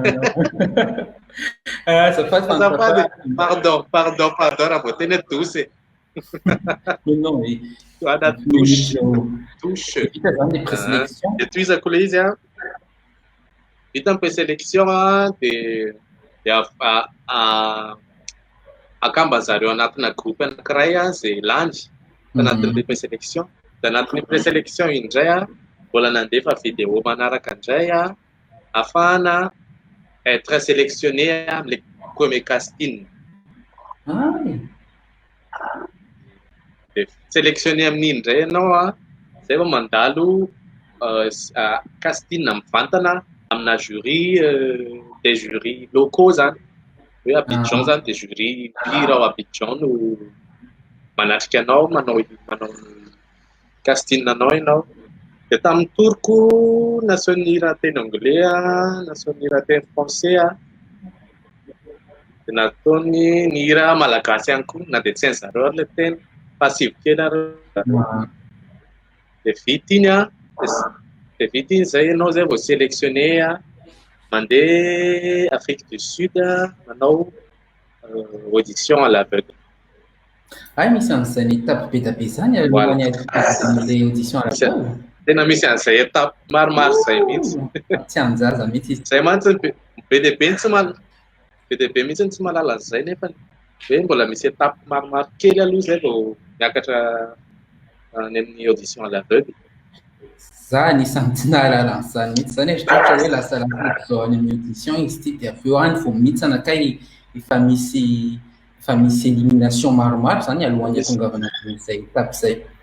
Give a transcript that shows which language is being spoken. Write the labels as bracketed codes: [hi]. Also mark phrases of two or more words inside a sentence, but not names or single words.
[mg] pardon raha vao tena dosy anaty dosy de toizako le izy vita ny présélection de akamba zareo anatina groupe anankiray zay landy anatin'le présélection. De anatin'ny présélection indray mbola nandefa vidéo manaraka indray afahana être sélectionné am'le [fr] premier casting. [mg] De sélectionné amin'iny indray ianao zay vao mandalo casting mivantana amina jury [fr] des jurys locaux [mg] zany hoe Abidjan zany de jury mpihira ao Abidjan no manatrika anao manao casting anao ianao. De tamin'ny toroko naseho nihira teny anglais naseho nihira [fr] teny français [mg] de nataony nihira malagasy ihany koa na de tsy hainy zareo le teny fa sivokely areo. De vita iny de vita iny zay ianao zay vao sélectionné mandeha Afrique du Sud manao [fr] audition à l'aveugle. [mg] Misy an'izany étape be da be zany alohan'ny le [fr] audition à l'aveugle. [mg] Tena misy an'izay étape maromaro zay mihitsy. Tsy anjaza mihitsy izy. Zay mantsy be de be mihitsy tsy malala an'izay nefa hoe mbola misy étape maromaro kely aloha zay vao miakatra any amin'ny [fr] audition à l'aveugle. [mg] Za anisan'ny tsy nahalala an'izany mihitsy zany ohatra hoe lasa lafoko zao any amin'ny audition izy ty de avy eo any vao mihitsana kay efa misy élimination maromaro zany alohan'ny atongavana izay étape zay.